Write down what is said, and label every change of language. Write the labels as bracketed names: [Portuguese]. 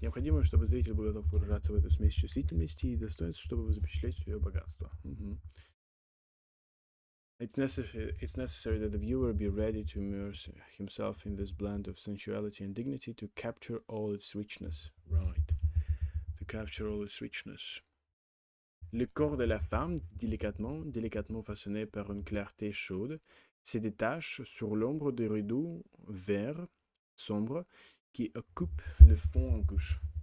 [Russian] Необходимо, чтобы зритель был готов погружаться в эту смесь чувствительности и достоинств, чтобы запечатлеть свое богатство. [English] It's necessary that the viewer be ready to immerse himself in this blend of sensuality and dignity to capture all its richness. Right. To capture all its richness. [French] Le corps de la femme, délicatement façonné par une clarté chaude, se détache sur l'ombre des rideaux verts sombres qui occupent le fond en gauche.